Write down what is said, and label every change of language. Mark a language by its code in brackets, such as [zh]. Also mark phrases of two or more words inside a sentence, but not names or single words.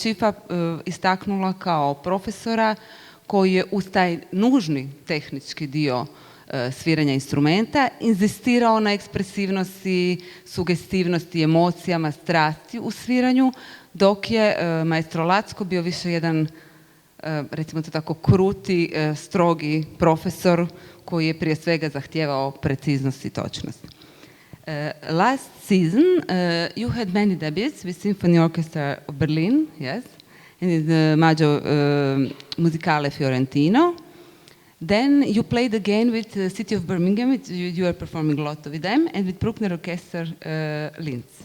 [hr] Schiffa istaknula kao profesora koji je uz taj nužni tehnički dio sviranja instrumenta inzistirao na ekspresivnosti, sugestivnosti, emocijama, strasti u sviranju, dok je maestro Latzko bio više jedan, recimo to tako, kruti, strogi profesor koji je prije svega zahtijevao preciznost i točnost. [en] Last season you had many debuts with Symphony Orchestra of Berlin, yes, and in the Maggio Musicale Fiorentino. Then you played again with the city of Birmingham. You are performing a lot with them, and with Bruckner Orchestra Linz.